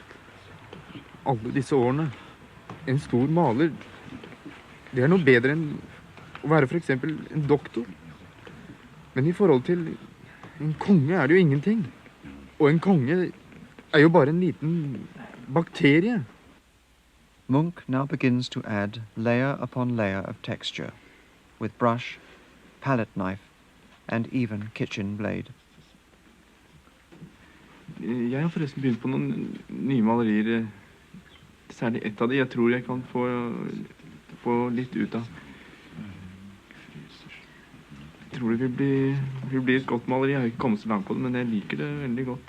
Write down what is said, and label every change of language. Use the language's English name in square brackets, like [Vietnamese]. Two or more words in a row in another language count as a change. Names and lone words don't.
[Norwegian] Alle disse årene. En stor maler. Det er noe bedre enn å være for eksempel en doktor. Men i forhold til en konge er det jo ingenting. Og en konge er jo bare en liten bakterie. [English] Munch now begins to add layer upon layer of texture, with brush, palette knife, and even kitchen blade. [Norwegian] Jeg har forresten begynt på noen nye malerier. Særlig ett av de jeg tror jeg kan få få litt ut av. Jeg tror det vil bli et godt maleri. Jeg har ikke kommet så langt på det, men jeg liker det veldig godt.